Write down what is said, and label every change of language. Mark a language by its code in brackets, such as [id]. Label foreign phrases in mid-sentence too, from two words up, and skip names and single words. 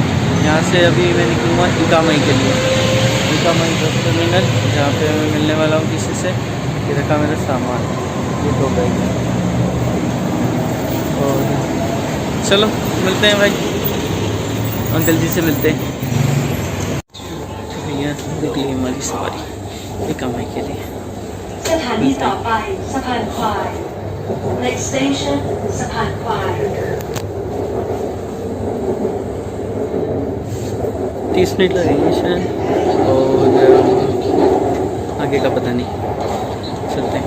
[hi] यहाँ से अभी मैं निकलूँगा इकामई के लिए, इकामई बस टर्मिनल, जहाँ पे मैं मिलने वाला हूँ किसी से। ये रखा मेरा सामान, ये 2 बैग है। और चलो मिलते हैं भाई, अंकल जी से मिलते हैं। भैया निकली हमारी सवारी इकामई के लिए। [th] สถานีต่อไปสะพานควาย [en] Next station [th] สะพานควาย [hi] 30 मिनट लगेंगे शायद, और आगे का पता नहीं, चलते हैं।